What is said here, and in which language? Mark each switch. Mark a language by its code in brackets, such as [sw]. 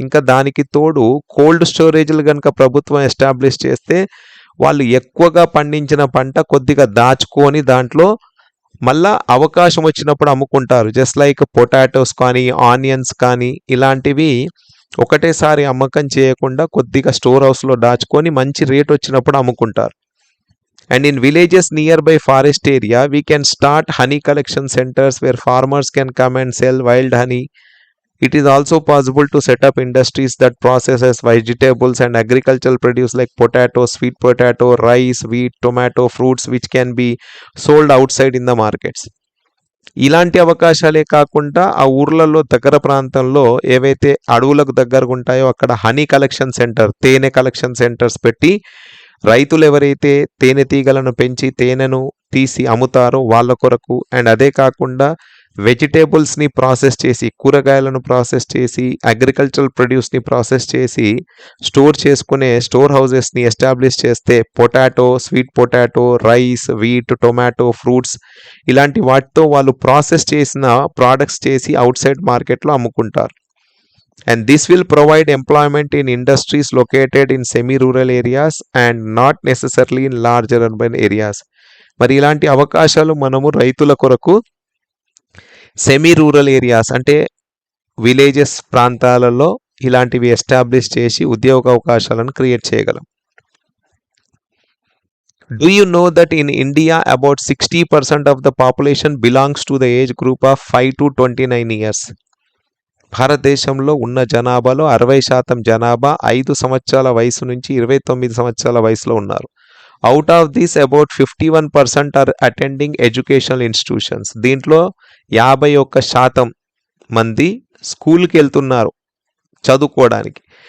[te] ఇంకా దానికి తోడు కోల్డ్ స్టోరేజ్లు కనుక ప్రభుత్వం ఎస్టాబ్లిష్ చేస్తే వాళ్ళు ఎక్కువగా పండించిన పంట కొద్దిగా దాచుకొని దాంట్లో మళ్ళా అవకాశం వచ్చినప్పుడు అమ్ముకుంటారు. [en] just like [te] పొటాటోస్ కానీ ఆనియన్స్ కానీ ఇలాంటివి ఒకటేసారి అమ్మకం చేయకుండా కొద్దిగా స్టోర్ హౌస్లో దాచుకొని మంచి రేట్ వచ్చినప్పుడు అమ్ముకుంటారు. [en] And in villages nearby forest area, we can start honey collection centers where farmers can come and sell wild honey. It is also possible to set up industries that processes vegetables and agricultural produce like potato, sweet potato, rice, wheat, tomato, fruits which can be sold outside in the markets. [te] ఇలాంటి అవకాశాలే కాకుండా ఆ ఊర్లలో దగ్గర ప్రాంతంలో ఏవైతే అడవులకు దగ్గరగా ఉంటాయో అక్కడ హనీ కలెక్షన్ సెంటర్, తేనె కలెక్షన్ సెంటర్స్ పెట్టి రైతులు ఎవరైతే తేనెటీగలను పెంచి తేనెను తీసి అమ్ముతారో వాళ్ళ కొరకు, అండ్ అదే కాకుండా వెజిటేబుల్స్ని ప్రాసెస్ చేసి, కూరగాయలను ప్రాసెస్ చేసి, అగ్రికల్చరల్ ప్రొడ్యూస్ని ప్రాసెస్ చేసి స్టోర్ చేసుకునే స్టోర్ హౌజెస్ని ఎస్టాబ్లిష్ చేస్తే potato, sweet potato, rice, wheat, tomato, fruits ఇలాంటి వాటితో వాళ్ళు ప్రాసెస్ చేసిన ప్రోడక్ట్స్ చేసి అవుట్ సైడ్ మార్కెట్లో అమ్ముకుంటారు. [en] And this will provide employment in industries located in semi-rural areas and not necessarily in larger urban areas. [te] మరి ఇలాంటి అవకాశాలు మనము రైతుల కొరకు సెమీ రూరల్ ఏరియాస్ అంటే విలేజెస్ ప్రాంతాలలో ఇలాంటివి ఎస్టాబ్లిష్ చేసి ఉద్యోగ అవకాశాలను క్రియేట్ చేయగలం. [en] Do you know that in India about 60% of the population belongs to the age group of 5 to 29 years? [te] భారతదేశంలో ఉన్న జనాభాలో 60% జనాభా 5 సంవత్సరాల వయసు నుంచి 29 సంవత్సరాల వయసులో ఉన్నారు. [en] Out of this about 51% are attending educational institutions. [te] దీంట్లో 51% మంది స్కూల్కి వెళ్తున్నారు చదువుకోవడానికి.